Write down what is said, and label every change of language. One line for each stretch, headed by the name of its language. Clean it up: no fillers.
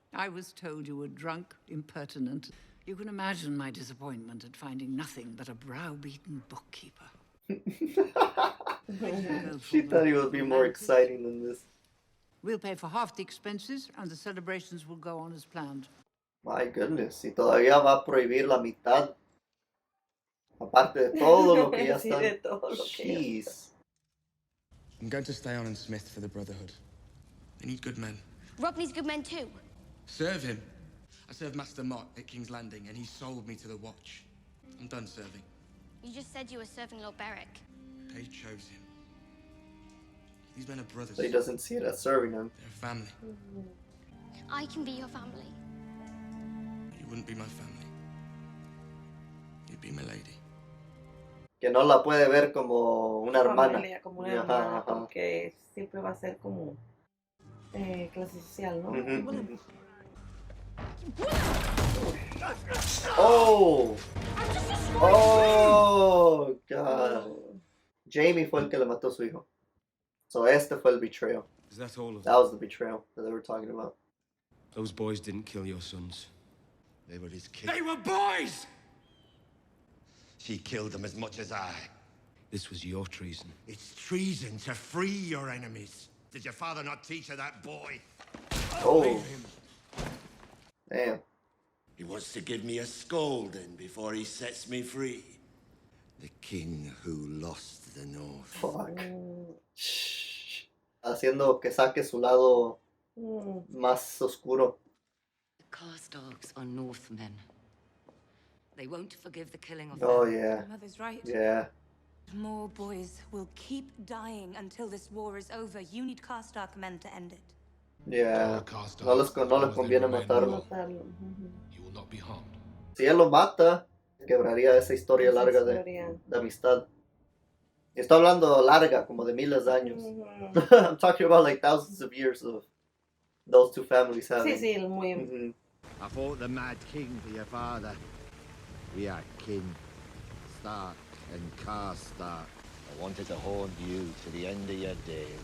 English: I was told you were drunk, impertinent. You can imagine my disappointment at finding nothing but a browbeaten bookkeeper. She thought he would be more exciting than this. We'll pay for half the expenses, and the celebrations will go on as planned. My goodness,
Spanish: y todavía va a prohibir la mitad. Aparte de todo lo que ya Sí, está. de todo lo que ya
English: Jeez. I'm going to stay on in Smith for the Brotherhood. They need good men. Rob needs good men too. Serve him. I served Master Mott at King's Landing, and he sold me to the Watch. I'm done serving. You just said you were serving Lord Beric. They chose him. These men are brothers. So he doesn't see it as serving him. They're a family. I can be your family. You wouldn't be my family. You'd be my lady.
Spanish: Que no la puede ver como una hermana. Familia, como una hermana, porque siempre va a ser como clase social, ¿no?
English: Oh! Oh, God.
Spanish: Jamie fue el que le mató a su hijo. So este fue el betrayal.
English: Is that all of That was the betrayal that they were talking about. Those boys didn't kill your sons. They were his kids. They were boys! She killed them as much as I. This was your treason. It's treason to free your enemies. Did your father not teach her that, boy? Oh. Damn. He wants to give me a scolding before he sets me free. The king who lost the north. Fuck. Shh.
Spanish: Haciendo que saque su lado más oscuro.
English: The Karstarks are Northmen. They won't forgive the killing of Oh, them. yeah. Mother's right. Yeah. More boys will keep dying until this war is over. You need Karstark men to end it.
Spanish: Yeah. No les conviene matarlo.
English: You will not be harmed.
Spanish: Si él lo mata, quebraría esa historia larga de amistad. Y estoy hablando larga, como de miles de años.
English: I'm talking about like thousands of years of those two families having.
Spanish: Sí, sí, muy...
English: I fought the Mad King for your father. We are kin, Stark and Karstark. I wanted to haunt you to the end of your days.